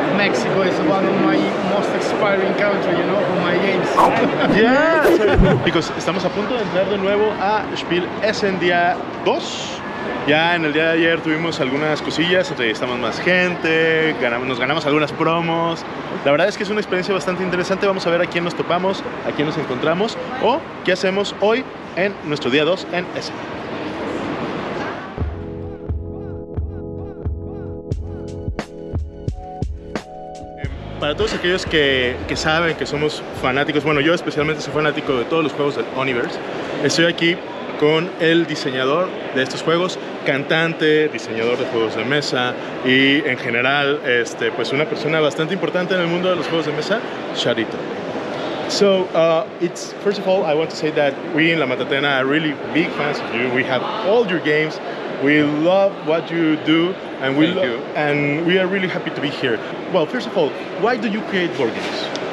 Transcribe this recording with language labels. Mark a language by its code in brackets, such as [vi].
[en] Mexico is one of my most expiring country, you know, for my games. [es] Yeah, chicos, estamos a punto de entrar de nuevo a Spiel Essen día 2. Ya en el día de ayer tuvimos algunas cosillas, entrevistamos más gente, nos ganamos algunas promos. La verdad es que es una experiencia bastante interesante. Vamos a ver a quién nos topamos, a quién nos encontramos o qué hacemos hoy en nuestro día 2 en Essen. Para todos aquellos que saben que somos fanáticos, bueno, yo especialmente soy fanático de todos los juegos del Universe, estoy aquí con el diseñador de estos juegos, cantante, diseñador de juegos de mesa y en general pues una persona bastante importante en el mundo de los juegos de mesa, Shadi. [en] So, first of all, I want to say that we in La Matatena are really big fans of you. We have all your games. We love what you do, and we are really happy to be here. Well, first of all, why do you create board games?